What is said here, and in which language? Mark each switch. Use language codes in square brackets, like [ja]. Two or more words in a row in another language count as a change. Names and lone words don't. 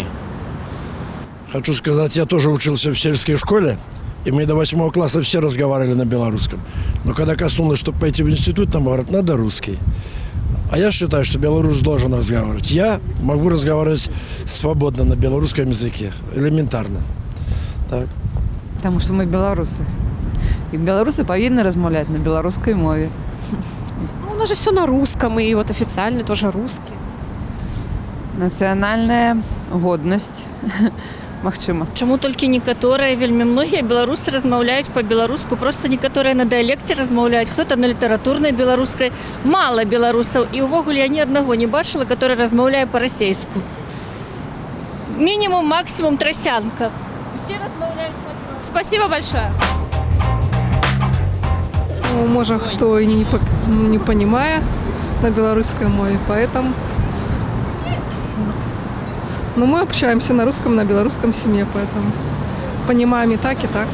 [ru] Хочу сказать, я тоже учился в сельской школе, и мы до 8 класса все разговаривали на белорусском. Но когда коснулось, чтобы пойти в институт, нам говорят, надо русский. А я считаю, что белорус должен разговаривать. Я могу разговаривать свободно на белорусском языке, элементарно. Так. Потому что мы белорусы. И белорусы [be] повинны размаўляць [ru] на белорусской мове. Ну, у нас же все на русском, и вот официальный тоже русский. Национальная годность. [be] Магчыма. Чаму толькі некаторыя, вельмі многія беларусы размаўляюць па-беларуску, просто некаторыя на дыялекце размаўляюць, хто-то на літаратурнай беларускай. Мала беларусаў, і ўвогуле я ні аднаго не бачыла, который размаўляе па-расейску. Мінімум, максимум трасянка. Все размаўляюць па-беларуску. [ru] Спасибо большое. Ну, может, кто и не понимает на белорусской мове, поэтому... Но мы общаемся на русском, на белорусском семье, поэтому понимаем и так, и так.